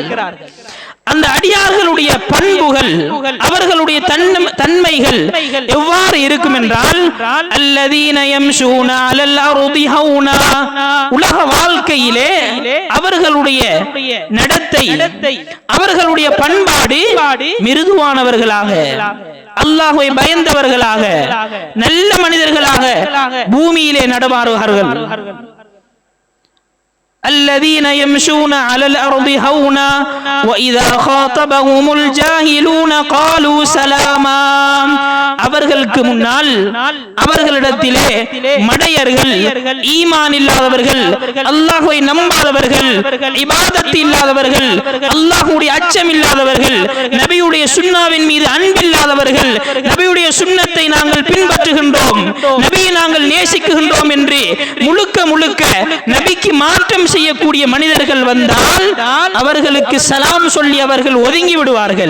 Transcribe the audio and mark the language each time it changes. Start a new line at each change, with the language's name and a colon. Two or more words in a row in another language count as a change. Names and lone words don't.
Tamil: அந்த அடியார்களுடைய பண்புகள், அவர்களுடைய தன்மைகள் எவ்வாறு இருக்கும் என்றால்,
Arabic: الذين يمشون على الأرض هونا,
Tamil: உலக வாழ்க்கையிலே அவர்களுடைய நடத்தை, அவர்களுடைய பண்பாடு மிருதுவானவர்களாக, அல்லாஹ்வை பயந்தவர்களாக, நல்ல மனிதர்களாக பூமியிலே நடமாறுவார்கள்.
Arabic: الذين يمشون على الأرض هونا وإذا خاطبهم الجاهلون قالوا سلاما,
Tamil: அவர்களுக்கு முன்னால் அவர்களிடத்திலே மடையர்கள், ஈமான் இல்லாதவர்கள், அல்லாஹ்வை நம்பாதவர்கள், இபாதத் இல்லாதவர்கள், அல்லாஹ்வுடைய அச்சம் இல்லாதவர்கள், நபியுடைய சுன்னாவின் மீது அன்பில்லாதவர்கள், நபியுடைய சுன்னத்தை நாங்கள் பின்பற்றுகின்றோம், நபியை நாங்கள் நேசிக்குகின்றோம் என்று முழுக்க முழுக்க நபிக்கு மாற்றம் செய்யக்கூடிய மனிதர்கள் வந்தால் அவர்களுக்கு சலாம் சொல்லி அவர்கள் ஒதுங்கி விடுவார்கள்.